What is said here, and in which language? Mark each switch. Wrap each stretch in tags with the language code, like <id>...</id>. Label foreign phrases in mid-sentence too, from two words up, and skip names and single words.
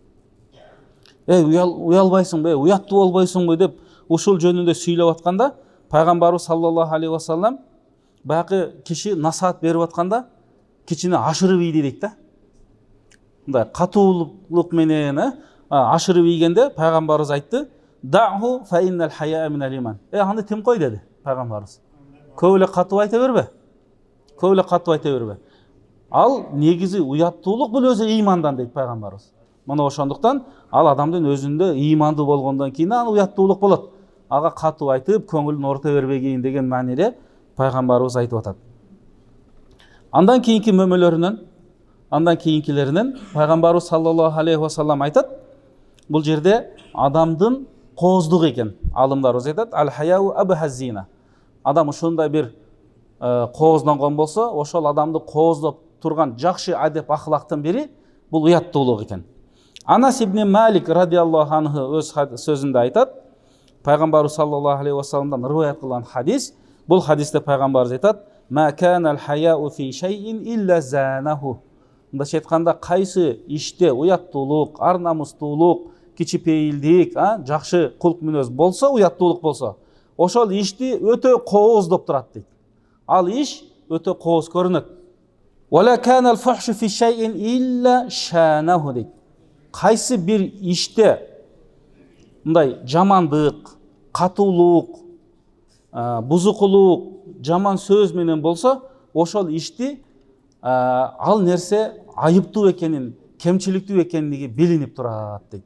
<ky>Уялбайсыңбы, уяттуу болбойсуңбу деп ушул жөнүндө сүйлөп атканда, пайгамбарыбыз</ky> <ar>صلى الله عليه وسلم</ar> <ky>баягы киши насаат берип атканда кичине ашырып ийди дейт да. Мындай катуулук менен ашырып ийгенде пайгамбарыбыз айтты:</ky> <ar>"دعه فإن الحياء من الإيمان."</ar> <ky>Аны тим кой деди пайгамбарыбыз. Көп эле катуу айта бербе. Көп эле катуу айта бербе. Ал негизи уяттуулук бул өзү ыймандан дейт пайгамбарыбыз. Мына ошондуктан ал адамдын өзүндө ыймандуу болгондон кийин аны уяттуулук болот. Ага катуу айтып, көңүлүн орто бербегейин деген мааниде пайгамбарыбыз айтып атат. Андан кийинки мөмөлөрүнөн, андан кийинкилеринен пайгамбарыбыз</ky> <ar>صلى الله عليه وسلم</ar> <ky>айтат, бул жерде адамдын кооздугу экен. Алымдарыбыз айтат,</ky> <ar>الحياء أبهى زينة.</ar> <ky>Адам ушундай бир кооздонгон болсо, ошол адамды кооздоп турган жакшы адеп ахлактын бири бул уяттуулук экен. Анас ибн Малик</ky> <ar>رضي الله عنه</ar> <ky>өз сөзүндө айтат, пайгамбарыбыз</ky> <ar>صلى الله عليه وسلمдан</ar> <ky>риваят кылган хадис, бул хадисте пайгамбарыбыз айтат,</ky> <ar>ما كان الحياء في شيء إلا زانه.</ar> <ky>Мындайча айтканда, кайсы иште уяттуулук, ар намыстуулук, кичипейилдик, жакшы кулк мүнөз болсо, уяттуулук болсо, ошол ишти өтө кооздоп турат дейт. Ал иш өтө кооз көрүнөт.</ky> <ar>ولا كان الفحش في شيء إلا شانه</ar> <ky>дейт. Кайсы бир иште мындай жамандык, катуулук, бузукулук, жаман сөз менен болсо, ошол ишти ал нерсе айыптуу экенин, кемчиликтүү экенлиги билинип турат дейт.</ky>